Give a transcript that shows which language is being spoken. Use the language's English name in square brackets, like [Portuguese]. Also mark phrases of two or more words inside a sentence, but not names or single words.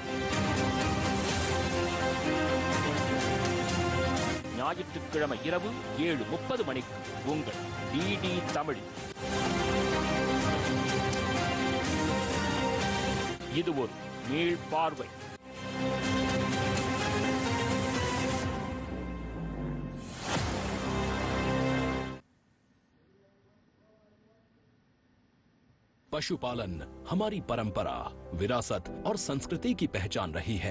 [Tamil] ஞாயிற்றுக்கிழமை இரவு 7:30 மணிக்கு உங்கள் டிடி தமிழ். இது ஒரு மீள்பார்வை. [Hindi] पशुपालन हमारी परंपरा, विरासत और संस्कृति की पहचान रही है।